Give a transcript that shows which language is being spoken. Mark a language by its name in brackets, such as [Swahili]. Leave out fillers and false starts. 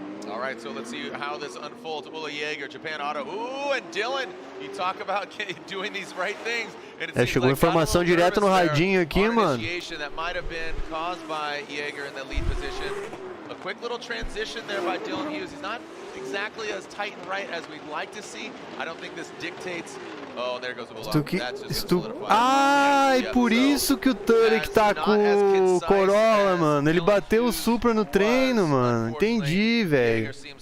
[English] All right, so let's see how this unfolds. Ula Jaeger, Japan Auto. Ooh, and Dylan, you talk about doing these right things. [Portuguese] É, chegou informação direto no radinho aqui, mano. [English] That might have been caused by Jaeger in the lead position. A quick little transition there by Dylan Hughes. He's not exactly as tight and right as we'd like to see. I don't think this dictates. Oh, there goes the below. [Portuguese] Ah, e por isso que o Turek tá com o Corolla, mano. Ele bateu o Supra no treino, mano. Entendi, velho.